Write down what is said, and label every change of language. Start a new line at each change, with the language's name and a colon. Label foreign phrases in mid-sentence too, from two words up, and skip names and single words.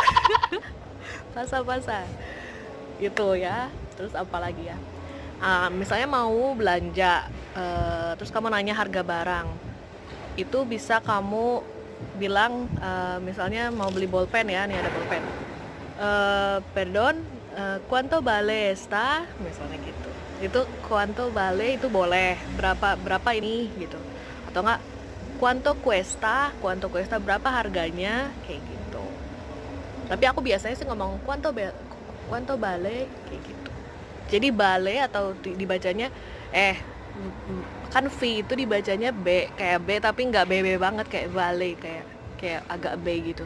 Indonesian: Pasa gitu ya. Terus apa lagi ya? Misalnya mau belanja, terus kamu nanya harga barang, itu bisa kamu bilang, misalnya mau beli bolpen ya, nih ada bolpen,
Spanish: pardon, quanto vale esta,
Indonesian: misalnya gitu. Itu
Spanish: quanto vale
Indonesian: itu boleh, berapa ini gitu, atau enggak
Spanish: quanto cuesta
Indonesian: berapa harganya, kayak gitu. Tapi aku biasanya sih ngomong
Spanish: quanto vale
Indonesian: kayak gitu. Jadi bale atau dibacanya kan V itu dibacanya B, kayak B tapi nggak BB banget, kayak vale, kayak agak B gitu.